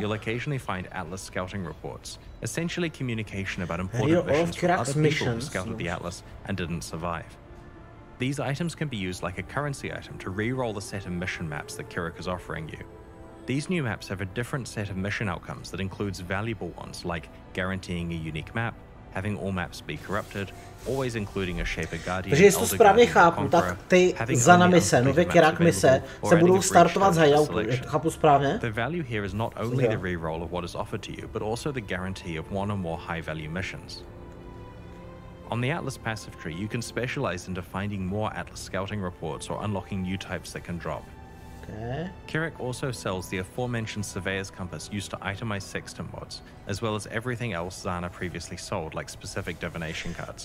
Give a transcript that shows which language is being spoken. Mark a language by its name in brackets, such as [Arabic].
[English] You'll occasionally find Atlas scouting reports, essentially communication about important missions from other people who scouted the Atlas and didn't survive. These items can be used like a currency item to re-roll the set of mission maps that Kirik is offering you. These new maps have a different set of mission outcomes that includes valuable ones like guaranteeing a unique map, having all maps be corrupted, always including a Shaper Guardian. [Czech] Takže jestli to správně chápu, tak ty Zana mise, nově Kirak mise, se budou startovat z hideoutu, chápu správně? [English] The value here is not only the re-roll of what is offered to you, but also the guarantee of one or more high-value missions. On the Atlas passive tree, you can specialize into finding more Atlas scouting reports or unlocking new types that can drop. Kirik also sells the aforementioned Surveyor's Compass used to itemize Sextant mods, as well as everything else Zana previously sold, like specific divination cards.